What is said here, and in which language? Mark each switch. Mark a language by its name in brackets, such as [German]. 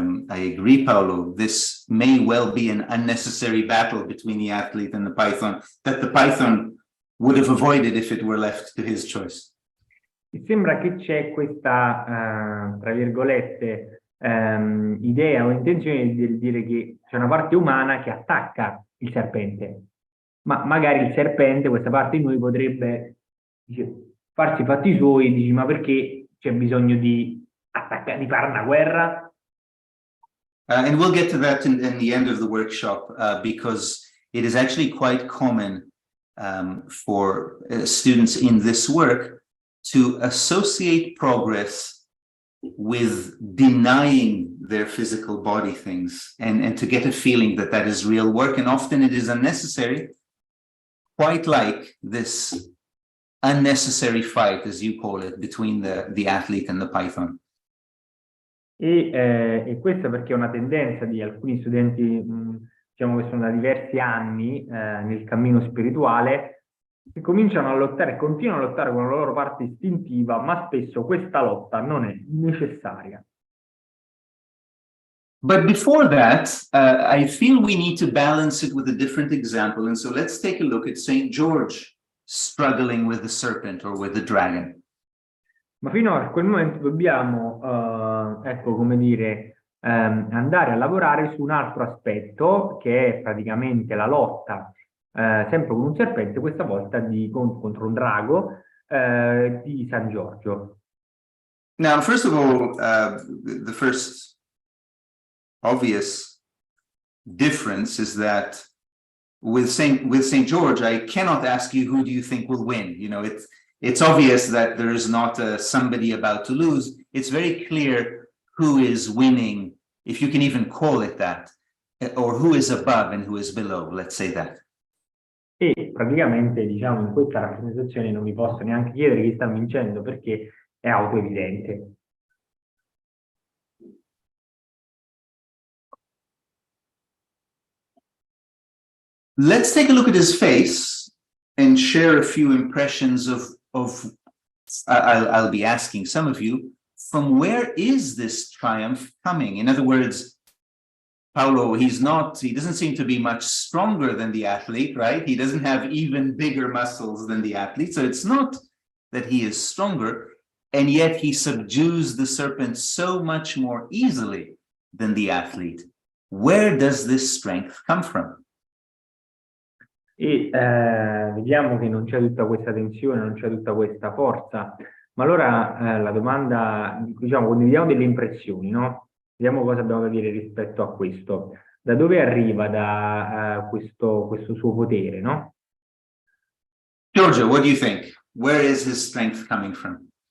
[English] I agree, Paolo, this may well be an unnecessary battle between the athlete and the python that the python would have avoided if it were left to his choice. [Italian] Mi sembra che c'è questa, tra virgolette, idea o intenzione di dire che c'è una parte umana che attacca il serpente, ma magari il serpente, questa parte di noi, potrebbe farsi i fatti suoi, dici, ma perché c'è bisogno di fare una guerra? [English] And we'll get to that in the end of the workshop, because it is actually quite common for students in this work to associate progress with denying their physical body things and to get a feeling that that is real work, and often it is unnecessary, quite like this unnecessary fight, as you call it, between the athlete and the python. [Italian] E questo perché è una tendenza di alcuni studenti, diciamo che sono da diversi anni nel cammino spirituale, che cominciano a lottare, continuano a lottare con la loro parte istintiva, ma spesso questa lotta non è necessaria. [English] But before that, I feel we need to balance it with a different example. And so let's take a look at St. George struggling with the serpent or with the dragon. [Italian] Ma fino a quel momento dobbiamo, ecco, come dire, andare a lavorare su un altro aspetto, che è praticamente la lotta, sempre con un serpente, questa volta contro un drago, di San Giorgio. [English] Now, first of all, the first obvious difference is that with St. George, I cannot ask you who do you think will win. You know, it's obvious that there is not somebody about to lose. It's very clear who is winning, if you can even call it that, or who is above and who is below, let's say that. [Italian] E praticamente, diciamo, in questa rappresentazione non vi posso neanche chiedere chi sta vincendo, perché è autoevidente. [English] Let's take a look at his face and share a few impressions of I'll be asking some of you, from where is this triumph coming? In other words, Paolo, he doesn't seem to be much stronger than the athlete, right? He doesn't have even bigger muscles than the athlete. So it's not that he is stronger, and yet he subdues the serpent so much more easily than the athlete. Where does this strength come from? [Italian] E vediamo che non c'è tutta questa tensione, non c'è tutta questa forza. Ma allora la domanda, diciamo, condividiamo delle impressioni, no? Vediamo cosa abbiamo da dire rispetto a questo. Da dove arriva questo suo potere, no? [English] Giorgio, what do you think? Where is his strength coming from?